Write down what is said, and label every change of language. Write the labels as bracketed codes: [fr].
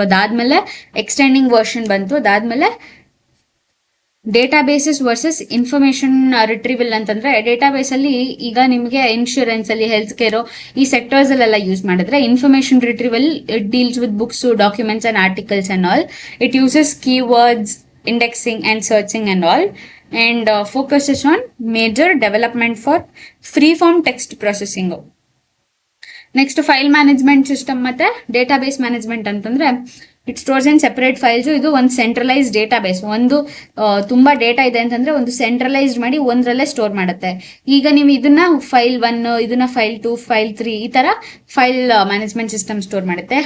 [kn] ಅದಾದ್ಮೇಲೆ extending version ಬಂತು. ಅದಾದ್ಮೇಲೆ ಡೇಟಾಬೇಸಸ್ ವರ್ಸಸ್ ಇನ್ಫಾರ್ಮೇಶನ್ ರಿಟ್ರೀವಲ್ ಅಂತಂದ್ರೆ, ಡೇಟಾಬೇಸ್ ಅಲ್ಲಿ ಈಗ ನಿಮಗೆ ಇನ್ಶೂರೆನ್ಸ್ ಅಲ್ಲಿ, ಹೆಲ್ತ್ ಕೇರ್ ಈ ಸೆಕ್ಟರ್ಸ್ ಅಲ್ಲೆಲ್ಲ ಯೂಸ್ ಮಾಡಿದ್ರೆ, information retrieval [en] It deals with books, documents and articles and all. It uses keywords, indexing and searching and all, and focuses on major development for free-form text processing. [kn] Next file management system ಮತ್ತೆ database management ಅಂತಂದ್ರೆ, [en] It stores in separate files. [kn] ಇದು ಒಂದು centralise database. ಒಂದು ತುಂಬಾ data ಇದೆ ಅಂತಂದ್ರೆ ಒಂದು centralised ಮಾಡಿ ಒಂದರಲ್ಲೇ ಸ್ಟೋರ್ ಮಾಡುತ್ತೆ. ಈಗ ನೀವು ಇದನ್ನ ಫೈಲ್ 1, ಇದನ್ನ ಫೈಲ್ 2, ಫೈಲ್ 3 ಈ ತರ ಫೈಲ್ ಮ್ಯಾನೇಜ್ಮೆಂಟ್ ಸಿಸ್ಟಮ್ ಸ್ಟೋರ್ ಮಾಡುತ್ತೆ.